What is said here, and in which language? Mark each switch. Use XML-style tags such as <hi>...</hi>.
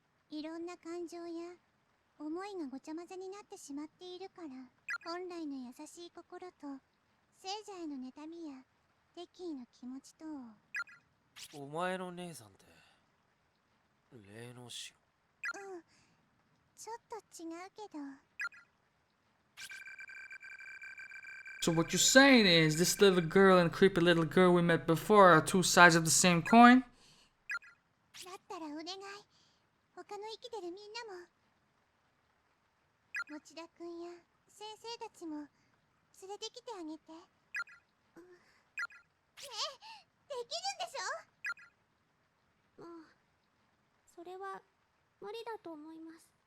<ja>いろんな感情や思いがごちゃ混ぜになってしまっているから、本来の優しい心と聖者への妬みや敵意の気持ちとを。お前の姉さんって霊能師？うん、ちょっと違うけど。</ja> <en>So what you're saying is this little girl and creepy little girl we met before are two sides of the same coin?</en> <ja>だったらお願い、他の生きてるみんなも、持田くんや先生たちも連れてきてあげて。ねえ、できるんでしょ？もうそれは無理だと思います。</ja>